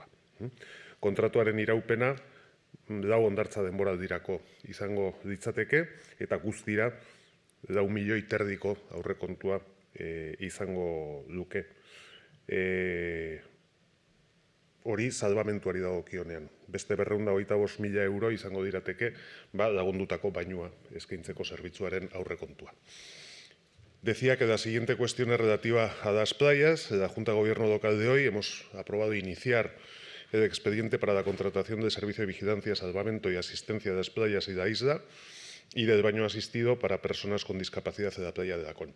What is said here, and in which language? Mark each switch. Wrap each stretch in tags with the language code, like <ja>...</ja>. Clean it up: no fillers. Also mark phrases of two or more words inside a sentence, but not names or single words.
<eu>Kontratuaren iraupena 4 hondartza denboraldirako izango ditzateke, eta guztira 4,5 milioi aurrekontua izango luke. hori salbamentuari dagokionean. Beste 225.000 euro izango dirateke lagundutako bainua eskaintzeko zerbitzuaren aurrekontua.</eu> <es>Decía que la siguiente cuestión es relativa a las playas. La Junta de Gobierno local de hoy hemos aprobado iniciar el expediente para la contratación del servicio de vigilancia, salvamento y asistencia de las playas y la isla y del baño asistido para personas con discapacidad en la playa de La Concha.</es>